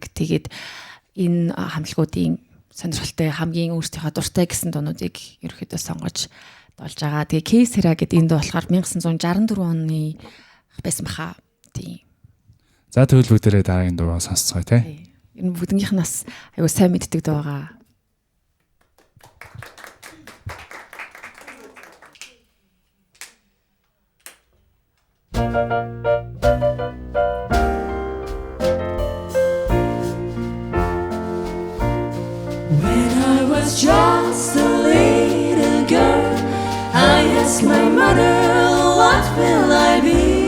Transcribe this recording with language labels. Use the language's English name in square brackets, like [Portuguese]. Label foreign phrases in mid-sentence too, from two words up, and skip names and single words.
[Mongolian] Тэгээд энэ хамтлагуудын сонирхолтой хамгийн өөрсдийнхөө дуртай гэсэн дуунуудыг ерөөхдөө сонгож дуулж байгаа. Тэгээ Case Hera гэдэг энэ дуу болохоор 1964 оны байсан баха. Тийм. За тэгвэл бүгдээрээ дараагийн дуу сонсцгоё тий. Энэ бүгднийх нь бас аюу сайн мэддэг дуу байгаа. [English] When I was just a little girl, I asked my mother, what will I be?